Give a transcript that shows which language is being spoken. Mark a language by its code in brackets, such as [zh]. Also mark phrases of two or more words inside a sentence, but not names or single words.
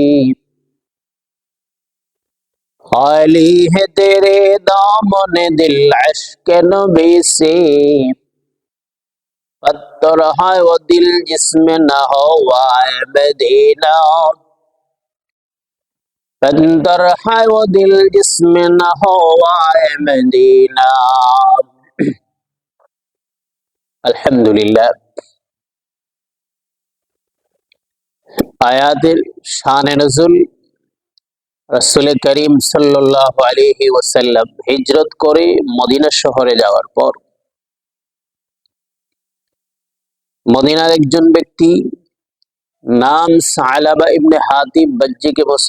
[ur] خالی ہے تیرے دامن دل عشق نبی سے، پتھر ہے وہ دل جس میں نہ ہوا ہے مدینہ، پتھر ہے وہ دل جس میں نہ ہوا ہے مدینہ. الحمدللہ. آیات شان نزول [bn] রাসূল করিম [ar] صلى الله عليه وسلم [bn] হিজরত করে মদিনা শহরে যাওয়ার পর মদিনার একজন ব্যক্তি নাম সালাবা ইবনে হাতিব বজ্জিকে